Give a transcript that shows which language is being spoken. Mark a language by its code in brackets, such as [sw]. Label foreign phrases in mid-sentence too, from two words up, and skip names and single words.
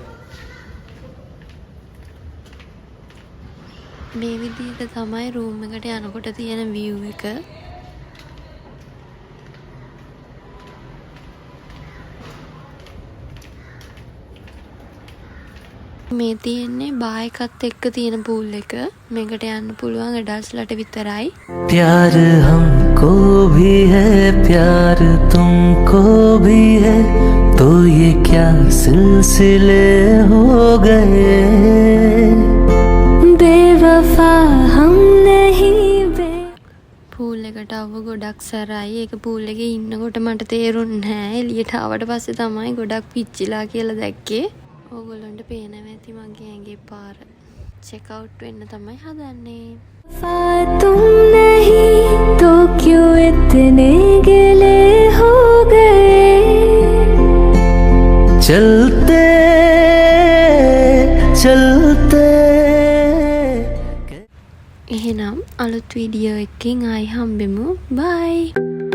[si] මේ විදිහට තමයි රූම් එකට යනකොට තියෙන view එක. මේ තියෙන්නේ බා එකත් එක්ක තියෙන පූල් එක. මේකට යන්න පුළුවන් ඇඩල්ට්ස්ලට විතරයි. [hi] प्यार हमको भी है प्यार तुमको भी है तो ये क्या सिलसिले हो गए बेवफा हम नहीं बे. [si] පූල් එකට ආව ගොඩක් සරයි. ඒක පූල් එකේ ඉන්නකොට මට තේරුන්නේ නැහැ. එළියට ආවට පස්සේ තමයි ගොඩක් පිච්චිලා කියලා දැක්කේ. ඕගොල්ලන්ට පේනවා ඇති මගේ ඇඟේ පාර. [en] check out [si] වෙන්න තමයි හදන්නේ. [hi] तुम नहीं तो क्यों इतने गिले हो गए चलते चलते. [si] එහෙනම් අලුත් වීඩියෝ එකකින් ආයි හම්බෙමු. බයි.